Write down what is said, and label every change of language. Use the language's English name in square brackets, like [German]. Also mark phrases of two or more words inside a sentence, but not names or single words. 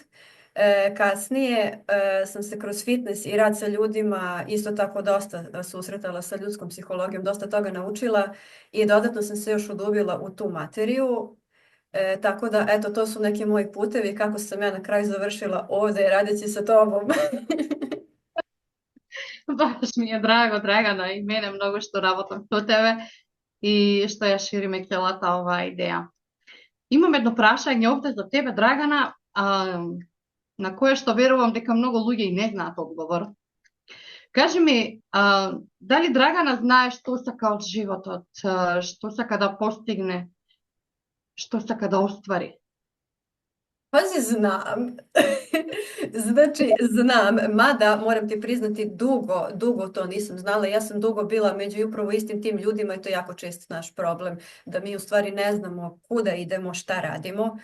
[Serbian] Kasnije sam se kroz fitness i rad sa ljudima isto tako dosta susretala sa ljudskom psihologijom, dosta toga naučila i dodatno sam se još udubila u tu materiju. Tako da, eto, to su neki moji putevi kako sam ja na kraju završila ovde radeći sa tobom. Baš mi je drago, Dragana, i mene mnogo što [Macedonian] работам со тебе и што ја шириме целата ова идеја. Имам едно прашање овде за тебе, Dragana, на кое што верувам дека многу луѓе и не знаат одговор. Кажи ми, дали Dragana знае што сака од животот, што сака да постигне, што сака да оствари? [Serbian] Pazi, znam. Znači, znam, mada moram ti priznati dugo to nisam znala. Ja sam dugo bila među upravo istim tim ljudima i to je jako čest naš problem, da mi u stvari ne znamo kuda idemo, šta radimo.